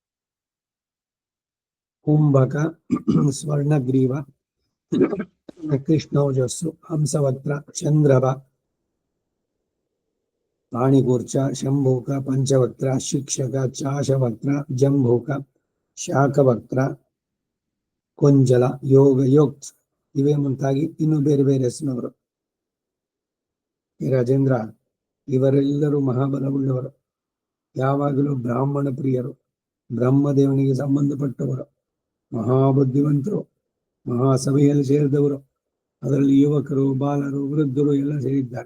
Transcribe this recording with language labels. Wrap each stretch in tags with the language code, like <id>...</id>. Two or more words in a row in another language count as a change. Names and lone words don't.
<kn>ಕುಂಭಕ ಸ್ವರ್ಣಗ್ರೀವ ಕೃಷ್ಣೋಜಸ್ಸು ಹಂಸವಕ್ತ್ರ ಚಂದ್ರಭ ಪಾಣಿಕೂರ್ಚ ಶಂಭೂಕ ಪಂಚವಕ್ತ್ರ ಶಿಕ್ಷಕ ಚಾಶವಕ್ತ್ರ ಜಂಭೂಕ ಶಾಖವಕ್ತ್ರ ಕೊಂಜಲ ಯೋಗ ಯೋಕ್ಸ್ ಇವೇ ಮುಂತಾಗಿ ಇನ್ನು ಬೇರೆ ಬೇರೆ ಹೆಸರಿನವರು. ರಾಜೇಂದ್ರ ಇವರೆಲ್ಲರೂ ಮಹಾಬಲವುಳ್ಳವರು, ಯಾವಾಗಲೂ ಬ್ರಾಹ್ಮಣ ಪ್ರಿಯರು, ಬ್ರಹ್ಮದೇವನಿಗೆ ಸಂಬಂಧಪಟ್ಟವರು, ಮಹಾಬುದ್ಧಿವಂತರು, ಮಹಾಸಭೆಯಲ್ಲಿ ಸೇರಿದವರು, ಅದರಲ್ಲಿ ಯುವಕರು ಬಾಲರು ವೃದ್ಧರು ಎಲ್ಲ ಸೇರಿದ್ದಾರೆ.</kn>